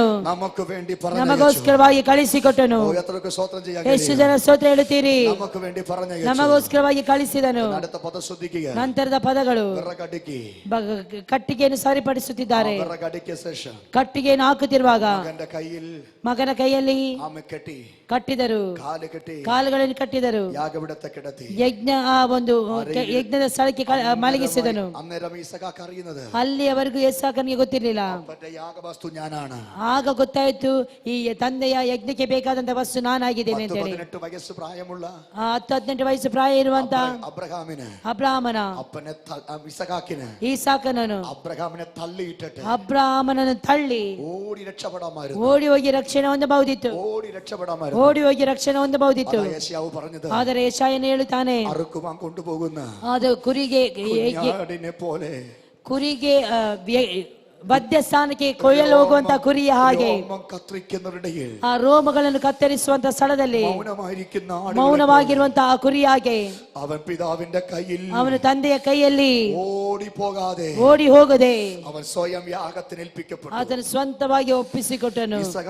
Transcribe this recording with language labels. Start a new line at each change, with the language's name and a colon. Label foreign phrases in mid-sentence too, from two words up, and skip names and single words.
Malayalam: നമുക്ക് വേണ്ടി പറഞ്ഞു
Kannada: ನಮಗೋಸ್ಕರವಾಗಿ ಕಳಿಸಿಕೊಟ್ಟನು.
Malayalam: എത്രയൊക്കെ സ്തോത്രം ചെയ്യാൻ
Kannada: ಎಷ್ಟು ಜನ ಸ್ತೋತ್ರ ಹೇಳುತ್ತೀರಿ?
Malayalam: നമുക്ക് വേണ്ടി പറഞ്ഞു
Kannada: ನಮಗೋಸ್ಕರವಾಗಿ ಕಳಿಸಿದನು.
Malayalam: അടുത്ത പദം ശ്രദ്ധിക്കുക.
Kannada: ನಂತರದ ಪದಗಳು
Malayalam: വിറകടുക്കി
Kannada: ಕಟ್ಟಿಗೆಯನ್ನು ಸರಿಪಡಿಸುತ್ತಿದ್ದಾರೆ.
Malayalam: വിറകടുക്കിയ ശേഷം
Kannada: ಕಟ್ಟಿಗೆಯನ್ನು ಹಾಕುತ್ತಿರುವಾಗ ಮಗನ ಕೈಯಲ್ಲಿ ಕಟ್ಟಿದರು, ಕಾಲುಗಳನ್ನು ಕಟ್ಟಿದರು,
Malayalam: യാഗപീഠത്തെ കിടത്തി
Kannada: ಯಜ್ಞ ಆ ಒಂದು ಯಜ್ಞದ ಸ್ಥಳಕ್ಕೆ ಮಲಗಿಸಿದನು.
Malayalam: അന്നേരം ഈസഹാക്ക് അറിയുന്നത്
Kannada: ಅಲ್ಲಿಯವರೆಗೂ ಇಸಾಕನಿಗೆ ಗೊತ್ತಿರಲಿಲ್ಲ.
Malayalam: അപ്പന്റെ യാഗവസ്തു ഞാനാണ്.
Kannada: ಆಗ ಗೊತ್ತಾಯ್ತು ಈ ತಂದೆಯ ಯಜ್ಞಕ್ಕೆ ಬೇಕಾದಂತ ವಸ್ತು ನಾನಾಗಿದ್ದೇನೆ ಅಂತ ಹೇಳಿ.
Malayalam: 18 വയസ്സ് പ്രായമുള്ള
Kannada: 18 ವಯಸ್ಸು ಪ್ರಾಯ ಇರುವಂತ ಅಬ್ರಾಹಮನ
Malayalam: അപ്പനെ ഇസഹാക്കിനെ
Kannada: ಈಸಾಕನನ್ನು
Malayalam: അബ്രഹാമനെ തള്ളിയിട്ടിട്ട്
Kannada: ಅಬ್ರಾಹಮನನ್ನು ತಳ್ಳಿ
Malayalam: ഓടി രക്ഷപ്പെടാമായിരുന്നു.
Kannada: ಓಡಿ ಹೋಗಿ ರಕ್ಷಣೆ ಹೊಂದಬಹುದಿತ್ತು.
Malayalam: ഓടി രക്ഷപ്പെടാമായിരുന്നു.
Kannada: ಓಡಿ ಹೋಗಿ ರಕ್ಷಣೆ ಹೊಂದಬಹುದಿತ್ತು.
Malayalam: യേശയ്യാവ് പറഞ്ഞത്,
Kannada: ಆದರೆ ಯೆಶಾಯನು ಹೇಳುತ್ತಾನೆ,
Malayalam: അറുക്കുവാൻ കൊണ്ടുപോകുന്ന
Kannada: ಅದು ಕುರಿಗೆ ವಧ್ಯ ಸ್ಥಾನಕ್ಕೆ ಕೊಯ್ಯಲು ಹೋಗುವಂತ ಕುರಿಯ ಹಾಗೆ ಆ ರೋಮಗಳನ್ನು ಕತ್ತರಿಸುವಂತ ಸ್ಥಳದಲ್ಲಿ ಮೌನವಾಗಿರುವಂತಹ ಆ ಕುರಿ ಹಾಗೆ ಅವನ ತಂದೆಯ ಕೈಯಲ್ಲಿ ಓಡಿ ಹೋಗದೆ ಆತನು ಸ್ವಂತವಾಗಿ ಒಪ್ಪಿಸಿಕೊಟ್ಟನು.